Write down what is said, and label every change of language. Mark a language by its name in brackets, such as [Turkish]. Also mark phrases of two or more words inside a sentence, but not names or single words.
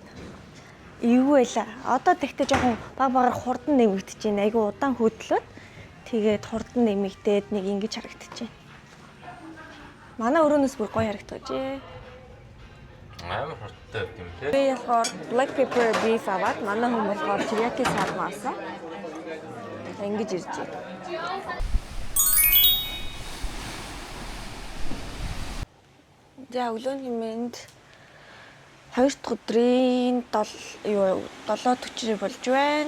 [Mongolian] Эвгүй байла. Одоо тэгтээ жоохон багаар хурдан нэмэгдэж байна. Айгу удаан хөдлөөд тэгээд хурдан нэмэгдээд нэг ингэж харагдаж байна. Манай өрөөнөөс бүр гоё харагдаж байна. Амар хурдтай юм тий. Би болохоор [English] black pepper beef [Mongolian] аваад манай хүн болохоор [English] teriyaki sarma [Mongolian] авсан. Ингэж ирж байна. За өглөөний мэнд 2 дахь өдрийн 7:40 болж байна.